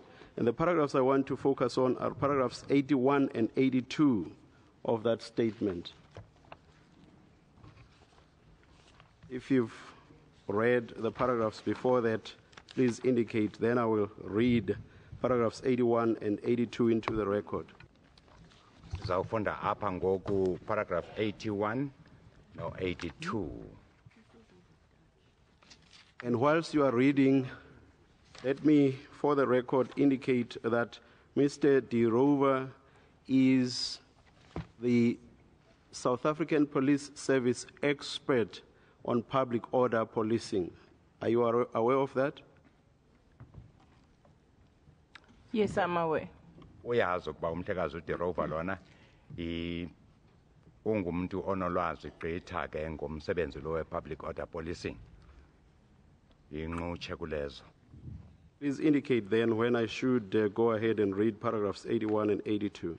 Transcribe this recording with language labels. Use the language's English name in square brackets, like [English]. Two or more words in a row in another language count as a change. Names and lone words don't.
[English] And the paragraphs I want to focus on are paragraphs 81 and 82 of that statement. If you've read the paragraphs before that, please indicate, then I will read paragraphs 81 and 82 into the record. [Xhosa] Zawufunda apha ngoku paragraph 81 no 82. [English] And whilst you are reading, let me, for the record, indicate that Mr. De Rover is the South African Police Service expert on public order policing. Are you aware of that? Yes, I'm aware. [Xhosa] Uyazi ukuba umhlekazi uDe Rover lona ungumuntu onolwazi gqitha ke ngomsebenzi lo we- [English] public order policing. [Xhosa] Inquche kulezo. [English] Please indicate then when I should go ahead and read paragraphs 81 and 82.